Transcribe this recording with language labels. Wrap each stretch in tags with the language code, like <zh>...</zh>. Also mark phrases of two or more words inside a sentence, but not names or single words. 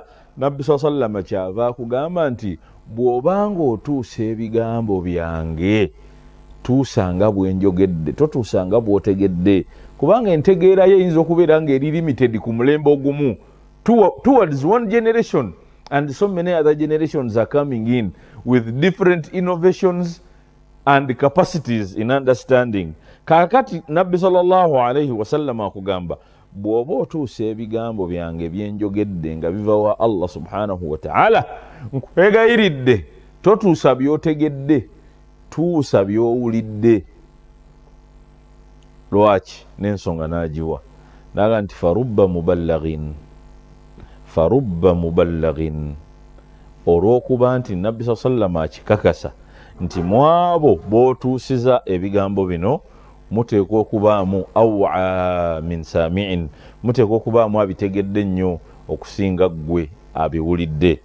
<lg>Nabbi sallallahu kyava akugamba nti bw'obanga otuusa ebigambo byange tuusanga bwenjogedde, totuusanga bw'otegedde, kubanga entegeera ye eyinza okubeera ng'eri limited ku mulembe ogumu</lg> <en>towards one generation, and so many other generations are coming in with different innovations and capacities in understanding.</en> <lg>Kakati nabbi</lg> <ar>صلى الله عليه وسلم</ar> <lg>akugamba bw'oba otuusa ebigambo byange byenjogedde nga biva wa Allah</lg> <ar>سبحانه وتعالى,</ar> <lg>nkwegayiridde totuusa by'otegedde, tuusa by'owulidde. Lwaki? N'ensonga n'agiwa naga nti</lg> <ar>فرب مبلغ,</ar> <lg>olw'okuba nti nabbi sallam akikakasa nti mwabo b'otuusiza ebigambo bino muteekwa okubaamu</lg> <ar>أوعى من سامع,</ar> <lg>muteekwa okubaamu abitegedde nnyo okusinga ggwe abiwulidde.</lg>